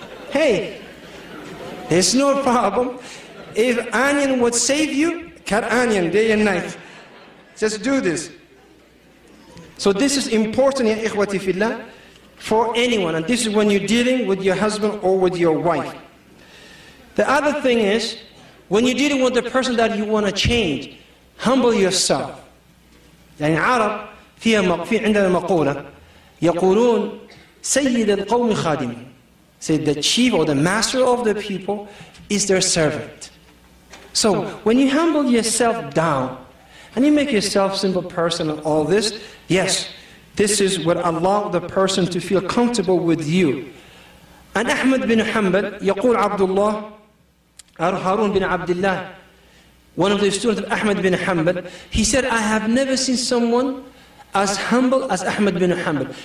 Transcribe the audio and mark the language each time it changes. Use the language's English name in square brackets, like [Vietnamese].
[English] Hey, there's no problem. If onion would save you, cut onion day and night. Just do this. So this is important, ya ikhwati fillah, for anyone. And this is when you're dealing with your husband or with your wife. The other thing is, when you're dealing with the person that you want to change, humble yourself. [Arabic] يعني عرب في عندنا مقولة يقولون سيد القوم خادم. [English] Say the chief or the master of the people is their servant. So when you humble yourself down and you make yourself a simple person and all this, yes, this is what allows the person to feel comfortable with you. And Ahmad bin Hanbal [Arabic] يقول [English] عبد الله Harun bin Abdullah, one of the students of Ahmad bin Hanbal, he said, I have never seen someone as humble as Ahmad bin Hanbal.